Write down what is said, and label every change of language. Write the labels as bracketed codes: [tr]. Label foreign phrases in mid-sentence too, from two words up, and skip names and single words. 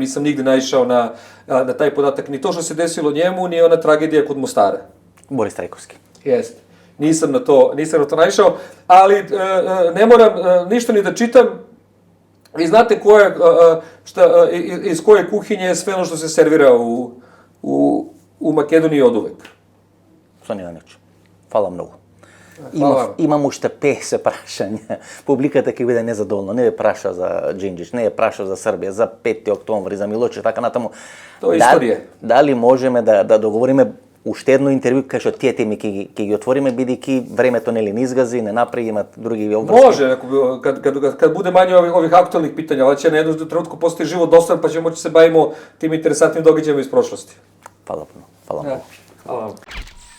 [sr] Nisam nigde naišao na taj podatak. Ni to što se desilo njemu, ni ona tragedija kod Mostara. Boris Trajkovski. Jeste. Nisam na to naišao, ali ne moram ništa ni da čitam. Vi znate iz koje kuhinje je sve ono što se servira u Makedoniji od uvek. [mk] Соня Иванович, фала многу. Фала. Имам уште 50 прашања. Публиката ќе биде незадоволна. Не ја праша за Джинџич, не ја праша за Србија, за 5. октомври, за Милочев, така натаму. Тоа е историја. Дали можеме да договориме уште едно интервју кај што тие теми ќе ги отвориме, бидејќи времето нели не изгази, не напреги, имат други обврски? Може, [sr] kad bude manje ovih aktualnih pitanja, ali će na jednom trenutku postati život dostojan, pa ćemo moći se bavimo tim interesantnim događajima iz prošlosti. [mk] Фала puno. Фала многу. [sr] Hvala vam.